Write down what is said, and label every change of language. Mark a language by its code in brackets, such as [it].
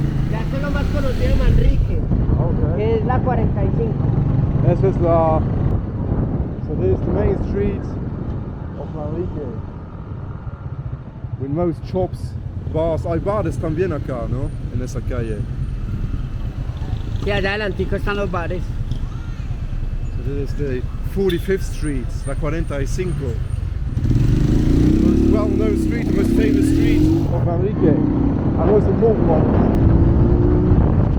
[es] Ya sé lo más conocido de Manrique, que es la 45. [en] This is the, so this is the main street of Manrique. With most shops, bars. [es] Hay bares también acá, ¿no? En esa calle. Y allá adelantico están los bares. [en] So this is the 45th Street, La 45. The most well-known street, the most famous street of Manrique. And most important one.